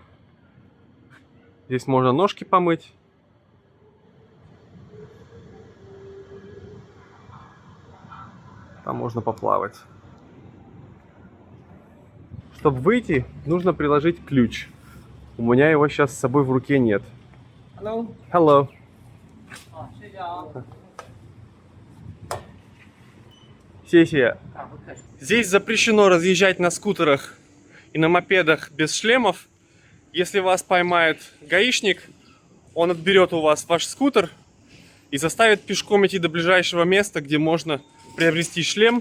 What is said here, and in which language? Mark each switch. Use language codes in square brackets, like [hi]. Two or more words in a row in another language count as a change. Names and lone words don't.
[ru] Здесь можно ножки помыть. Там можно поплавать. Чтобы выйти, нужно приложить ключ. У меня его сейчас с собой в руке нет. [en] Hello. Hello. [zh] 谢谢啊。 [ru] Сессия. Здесь запрещено разъезжать на скутерах и на мопедах без шлемов. Если вас поймает гаишник, он отберет у вас ваш скутер и заставит пешком идти до ближайшего места, где можно приобрести шлем.